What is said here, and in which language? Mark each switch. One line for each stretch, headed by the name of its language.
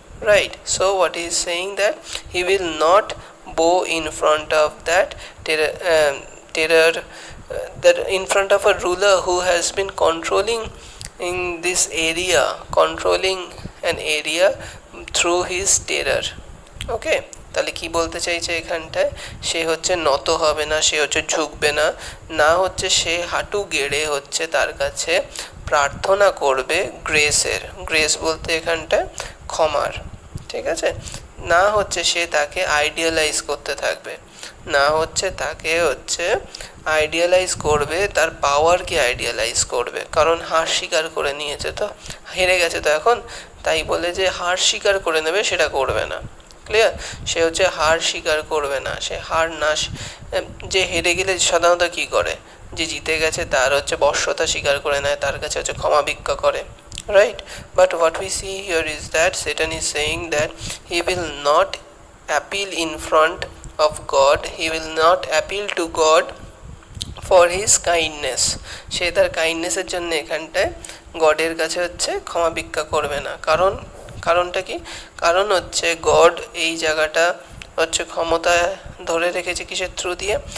English: Right, so what he is saying, that he will not bow in front of that terror, that in front of a ruler who has been controlling in this area, controlling an area through his terror.
Bangla: Okay, তাহলে কি বলতে চাইছে এখানটায়, সে হচ্ছে নত হবে না, সে হচ্ছে ঝুঁকবে না, না হচ্ছে সে হাঁটু গেড়ে হচ্ছে তার কাছে প্রার্থনা করবে গ্রেসের, গ্রেস বলতে এখানটায় ক্ষমার, ঠিক আছে, না হচ্ছে সে তাকে আইডিয়ালাইজ করতে থাকবে, না হচ্ছে তাকে আইডিয়ালাইজ করবে, তার পাওয়ারকে আইডিয়ালাইজ করবে, কারণ হার স্বীকার করে নিয়েছে, তো হেরে গেছে, তো এখন তাই বলে যে হার স্বীকার করে নেবে সেটা করবে না। ক্লিয়ার? সে হচ্ছে হার স্বীকার করবে না, সে হার না, যে হেরে গেলে সাধারণত কি করে, যে জিতে গেছে তার হচ্ছে বশ্যতা স্বীকার করে নেয়, তার কাছে হচ্ছে ক্ষমা ভিক্ষা করে।
English: Right, but what we see here is that Satan is saying that he will not appeal in front of God, he will not appeal to God for his kindness,
Bangla: সে তার কাইন্ডনেসের জন্য এখানটায় গডের কাছে হচ্ছে ক্ষমা ভিক্ষা করবে না। কারণটা কি? কারণ হচ্ছে গড এই জায়গাটা হচ্ছে ক্ষমতা ধরে রেখেছে কিসের থ্রু দিয়ে?